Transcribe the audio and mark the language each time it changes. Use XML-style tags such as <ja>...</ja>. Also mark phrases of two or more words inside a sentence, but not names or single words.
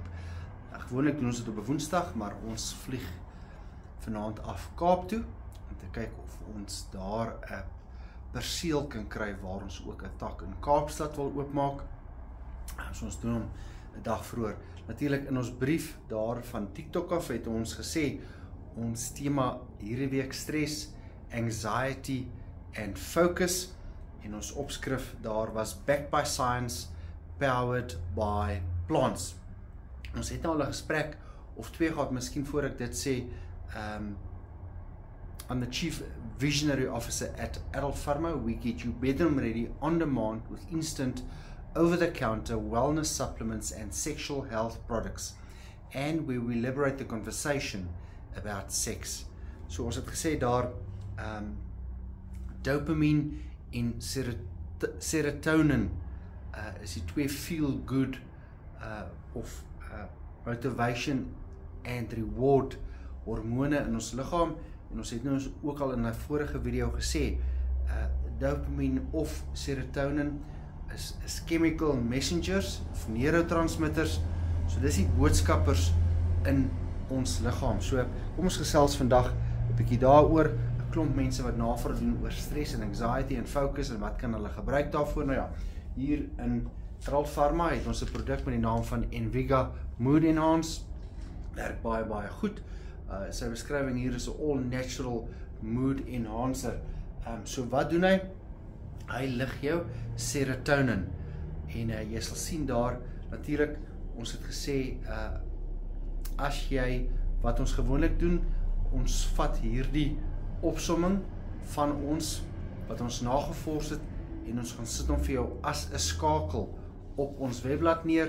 <af>Gewoonlik doen ons dit op 'n Woensdag, maar ons vlieg vanaand af Kaap toe om te kyk of ons daar 'n perseel kan kry waar ons ook 'n tak in Kaapstad wil oopmaak. So ons doen hom 'n dag vroeër. Natuurlik in ons brief daar van TikTok af het ons gesê ons tema hierdie week stres,</af> <en>anxiety and focus,</en> <af>en ons opskrif daar was</af> <en>backed by science, powered by plants.</en> <af>Ons het nou al 'n gesprek of twee gehad, miskien voor ek dit sê.</af> <en>I'm the Chief Visionary Officer at Adult Pharma. We get you bedroom ready on demand with instant over-the-counter wellness supplements and sexual health products, and where we liberate the conversation about sex.</en> <af>So ons het gesê daar dopamine en serotonin is die twee</af> <en>feel good</en> <af>of</af> <en>motivation and reward hormone</en> <af>in ons liggaam, en ons het nou ook al in 'n vorige video gesê dopamine of serotonin is</af> <en>chemical messengers</en> <af>of neurotransmitters, so dis die boodskappers in ons liggaam. So kom ons gesels vandag 'n bietjie daaroor, 'n klomp mense wat navraag doen oor stres en anxiety en focus en wat kan hulle gebruik daarvoor. Nou ja, hier in Adult Pharma het ons 'n produk met die naam van Enviga Mood Enhance. Werk baie goed. Sy beskrywing hier is 'n</af> <en>all natural mood enhancer.</en> <af>So wat doen hy? Hy lig jou serotonin en jy sal sien daar natuurlik, ons het gesê as jy wat ons gewoonlik doen, ons vat hierdie opsomming van ons wat ons nagevors het en ons gaan sit hom vir jou as 'n skakel op ons webblad neer.</af>